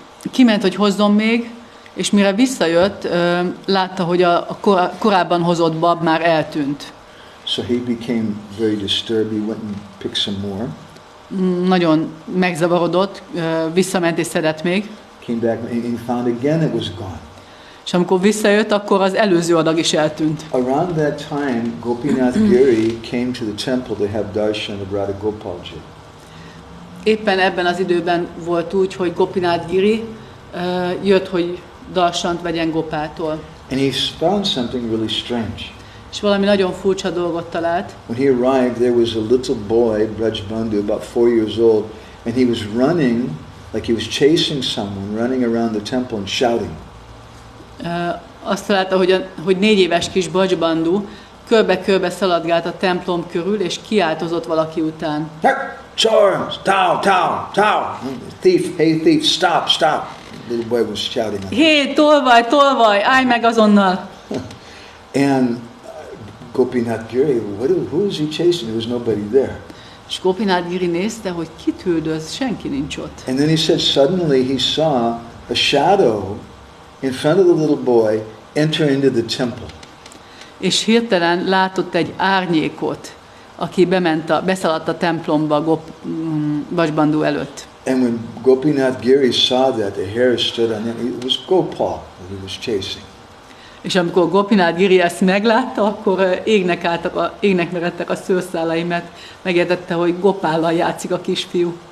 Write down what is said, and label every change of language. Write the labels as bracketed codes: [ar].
[hu] Kiment, hogy hozzon még, és mire visszajött, látta, hogy a korábban hozott bab már eltűnt. [en] So he became very disturbed, he went and picked some more. [hu] Nagyon megzavarodott, visszament és szedett még. [en] Came back and he found again it was gone. [hu] És amikor visszajött, akkor az előző adag is eltűnt. [en] Around that time, Gopinath Giri came to the temple to have darshan of Radha Gopalji. [hu] Éppen ebben az időben volt úgy, hogy Gopinath Giri jött, hogy darsant vegyen Gopától. [en] And he found something really strange. [hu] És valami nagyon furcsa dolgot talált. [en] When he arrived, there was a little boy, Braj Bandhu, about 4 years old, and he was running, like he was chasing someone, running around the temple and shouting. [hu] Azt találta, hogy 4 éves kis Braj Bandhu körbe-körbe szaladgált a templom körül, és kiáltozott valaki után. [or] Chor, tau, tau, tau. [en] Thief, hey thief, stop, stop. The little boy was shouting. [hu] Hé, tolvaj, állj meg azonnal! [en] And Gopinath Giri, who is he chasing? There was nobody there. [hu] És Gopinath Giri nézte, hogy kit üldöz, senki nincs ott. [en] And then he said suddenly he saw a shadow in front of the little boy enter into the temple. [hu] És hirtelen látott egy árnyékot, aki beszaladt a templomba Braj Bandhu előtt. [en] And when Gopinath Giri saw that, the hair stood on him. It was Gopal that he was chasing. [hu] És amikor Gopinath Giri ezt meglátta, akkor égnek meredtek a szőrszálai, mert megértette, hogy Gopállal játszik a kisfiú.